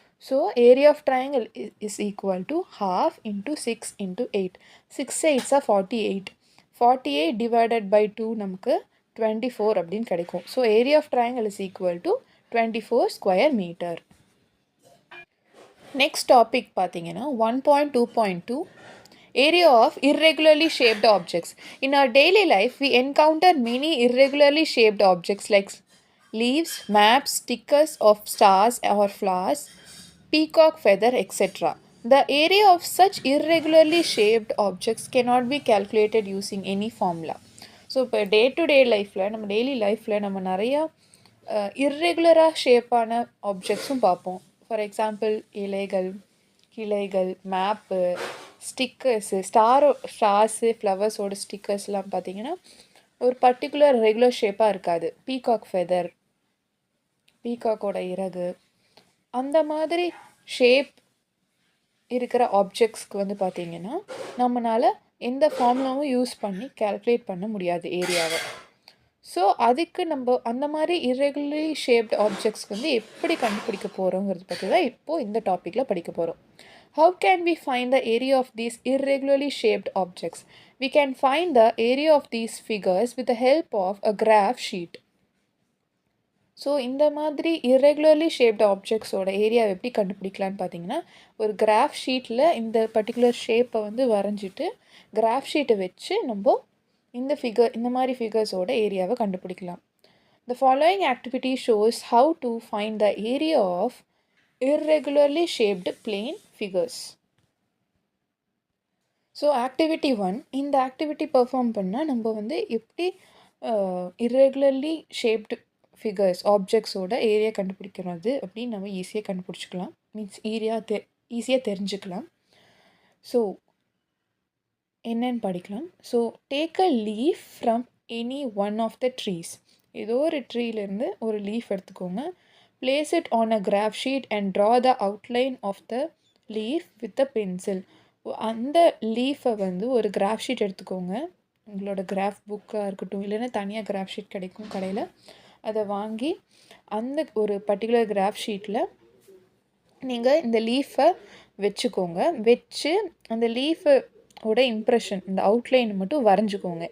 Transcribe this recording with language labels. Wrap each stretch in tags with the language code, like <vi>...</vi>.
<en>So area of triangle is equal to half into 6 into 8. 6 8s are 48. 48 divided by 2</en> <ta>நமக்கு 24 அப்படின்னு கிடைக்கும்.</ta> <en>So area of triangle is equal to 24 square meter. Next topic பார்த்தீங்கன்னா 1.2.2 area of irregularly shaped objects. In our daily life, we encounter many irregularly shaped objects like leaves, maps, stickers of stars or flowers, peacock feather, etc. The area of such irregularly shaped objects cannot be calculated using any formula.</en> <ta>So இப்போ day to day லைஃப்பில் நம்ம daily லைஃப்பில் நம்ம நிறையா இர்ரெகுலராக ஷேப்பான ஆப்ஜெக்ட்ஸும் பார்ப்போம். For example இலைகள், கிளைகள், map, stickers, Stars, ஃப்ளவர்ஸோட ஸ்டிக்கர்ஸ்லாம் பார்த்தீங்கன்னா ஒரு பர்டிகுலர் ரெகுலர் ஷேப்பாக இருக்காது. பீகாக் ஃபெதர், பீகாக்கோட இறகு, அந்த மாதிரி ஷேப் இருக்கிற ஆப்ஜெக்ட்ஸ்க்கு வந்து பார்த்திங்கன்னா நம்மளால் எந்த ஃபார்முலாவும் யூஸ் பண்ணி கேல்குலேட் பண்ண முடியாது ஏரியாவை. ஸோ அதுக்கு நம்ம அந்த மாதிரி இர்ரெகுலர்லி ஷேப்ட் ஆப்ஜெக்ட்ஸ்க்கு வந்து எப்படி கண்டுபிடிக்க போகிறோங்கிறது பற்றி தான் இப்போது இந்த டாப்பிக்கில் படிக்க போகிறோம்.</ta> <en>How can we find the area of these irregularly shaped objects? We can find the area of these figures with the help of a graph sheet.</en> <ta>So இந்த மாதிரி irregularly shaped objectsோட ஏரியாவை எப்படி கண்டுபிடிக்கலான்னு பார்த்தீங்கன்னா, ஒரு கிராஃப் ஷீட்டில் இந்த பர்டிகுலர் ஷேப்பை வந்து வரைஞ்சிட்டு கிராஃப் ஷீட்டை வச்சு நம்ம இந்த மாதிரி ஃபிகர்ஸோட ஏரியாவை கண்டுபிடிக்கலாம்.</ta> <en>The following activity shows how to find the area of irregularly shaped plane figures.</en> <ta>So activity 1, இந்த ஆக்டிவிட்டி பெர்ஃபார்ம் பண்ணால் நம்ம வந்து எப்படி இர்ரெகுலர்லி ஷேப்டு ஃபிகர்ஸ் ஆப்ஜெக்ட்ஸோட ஏரியா கண்டுபிடிக்கிறது அப்படின்னு நம்ம ஈஸியாக கண்டுபிடிச்சிக்கலாம். மீன்ஸ் ஈஸியாக தெரிஞ்சுக்கலாம். ஸோ என்னன்னு படிக்கலாம்.</ta> <en>So take a leaf from any one of the trees.</en> <ta>ஏதோ ஒரு ட்ரீலேருந்து ஒரு லீஃப் எடுத்துக்கோங்க.</ta> <en>Place it on a graph sheet and draw the outline of the leaf with a pencil.</en> <ta>அந்த லீஃபை வந்து ஒரு கிராஃப் ஷீட் எடுத்துக்கோங்க. உங்களோட கிராஃப் புக்காக இருக்கட்டும், இல்லைன்னா தனியாக கிராஃப் ஷீட் கிடைக்கும் கடையில், அதை வாங்கி அந்த ஒரு பர்டிகுலர் கிராஃப் ஷீட்டில் நீங்கள் இந்த லீஃபை வச்சுக்கோங்க. வச்சு அந்த லீஃபோட இம்ப்ரெஷன், இந்த அவுட்லைன் மட்டும் வரைஞ்சிக்கோங்க.</ta>